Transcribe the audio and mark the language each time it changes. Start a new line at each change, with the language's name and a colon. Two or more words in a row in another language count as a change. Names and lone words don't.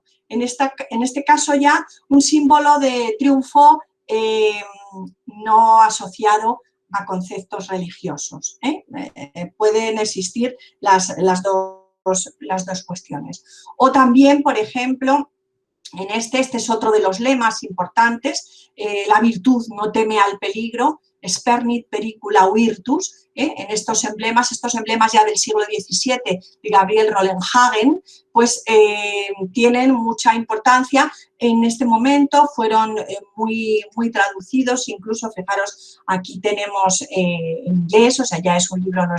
Spanish: En este caso ya un símbolo de triunfo no asociado a conceptos religiosos. Pueden existir las dos cuestiones. O también, por ejemplo, en este es otro de los lemas importantes, la virtud no teme al peligro,
Latin: spernit pericula virtus,
Spanish: en estos emblemas ya del siglo XVII de Gabriel Rollenhagen, pues tienen mucha importancia. En este momento fueron muy traducidos, incluso fijaros, aquí tenemos en inglés, o sea, ya es un libro, no es